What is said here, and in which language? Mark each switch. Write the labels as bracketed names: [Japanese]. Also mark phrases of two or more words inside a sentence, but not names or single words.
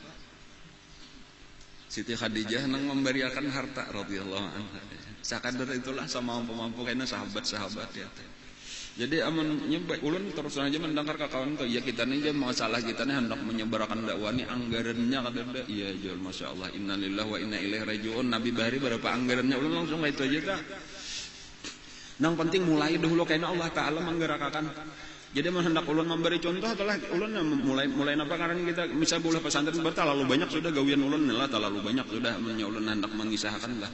[Banjar] Siti Khadijah nang memberiakan harta [Arabic] رضي الله عنها. [Banjar] Sakadar itulah sama mampu-mampu kayaknya sahabat-sahabat ya. Jadi amun nyebak ulun terus aja mendengar ka kawan tuh ya kita nih masalah kita nih hendak menyebarkan dakwah nih anggarannya kada ada. Iya jual [Arabic] ما شاء الله إنا لله وإنا إليه راجعون. [Banjar] Nabi bahari berapa anggarannya ulun langsung itu aja kak. Nang penting mulai dahulu karena Allah Ta'ala menggerakkan. Jadi hendak ulun memberi contoh adalah ulun mulai apa karena kita misal boleh pesantren terlalu banyak sudah gawian ulun lah terlalu banyak sudah ulun hendak mengisahkan lah.